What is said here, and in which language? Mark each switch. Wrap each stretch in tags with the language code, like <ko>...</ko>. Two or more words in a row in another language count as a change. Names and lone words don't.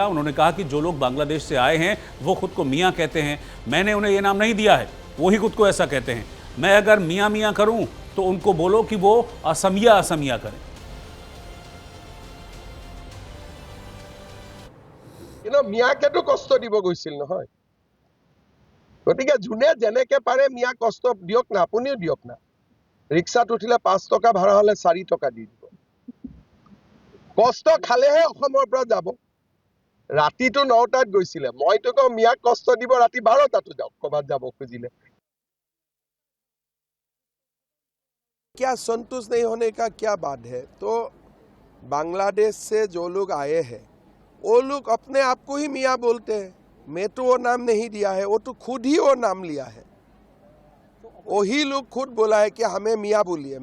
<hi>उन्होंने कहा कि जो लोग बांग्लादेश से आए हैं वो खुद को मियां कहते हैं, मैंने उन्हें ये नाम नहीं दिया है, वही खुद को ऐसा कहते हैं। मैं अगर मियां मियां करूं तो उनको बोलो कि वो असमिया असमिया करें।</hi> <as>মিয়াকেতো কষ্ট দিব গৈছিল নহয়। গতিকে যোনে যেনেকে পাৰে মিয়া কষ্ট দিয়ক না, আপুনিও দিয়ক না। ৰিক্সাত উঠিলে 5 টকা ভাড়া হলে 4 টকা দি দিব। কষ্ট খালেহে অসমৰ পৰা যাব। ৰাতিটো 9টাত গৈছিলে, মইতো কওঁ মিয়াক কষ্ট দিব ৰাতি 12টাতো যাওক ক'বাত যাব খুজিলে।</as> <hi>क्या संतुष्ट नहीं होने का क्या बात है? तो बांग्लादेश से जो लोग आए हैं वो लोग अपने आप को ही मियाँ बोलते हैं। मैं तो वो नाम नहीं दिया है, वो तो खुद ही वो नाम लिया है। वही लोग खुद बोला है कि हमें मियाँ बोलिए।</hi>